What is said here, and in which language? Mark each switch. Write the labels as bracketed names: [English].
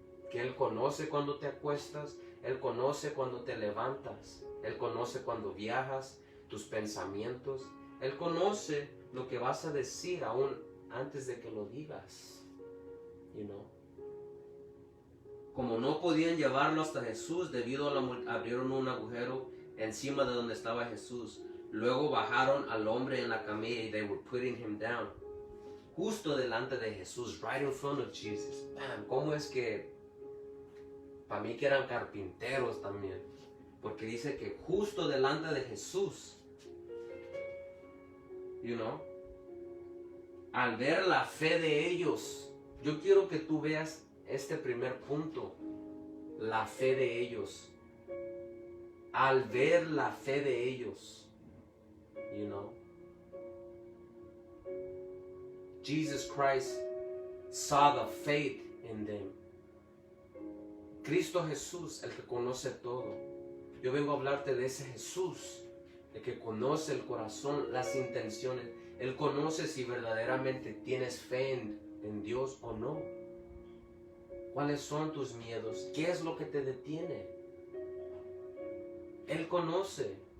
[Spanish] Que Él conoce cuando te acuestas, Él conoce cuando te levantas, Él conoce cuando viajas, tus pensamientos. Él conoce lo que vas a decir aún antes de que lo digas. [English] You know? [Spanish] Como no podían llevarlo hasta Jesús debido a abrieron un agujero encima de donde estaba Jesús. Luego bajaron al hombre en la camilla y [English] they were putting him down. [Spanish] Justo delante de Jesús, [English] right in front of Jesus. [Spanish] Bam, ¿cómo es que? Para mí que eran carpinteros también. Porque dice que justo delante de Jesús. [English] You know? [Spanish] Al ver la fe de ellos. Yo quiero que tú veas este primer punto. La fe de ellos. Al ver la fe de ellos. [English] You know? Jesus Christ saw the faith in them. [Spanish] Cristo Jesús, el que conoce todo. Yo vengo a hablarte de ese Jesús, el que conoce el corazón, las intenciones. Él conoce si verdaderamente tienes fe en Dios o no. ¿Cuáles son tus miedos? ¿Qué es lo que te detiene? Él conoce.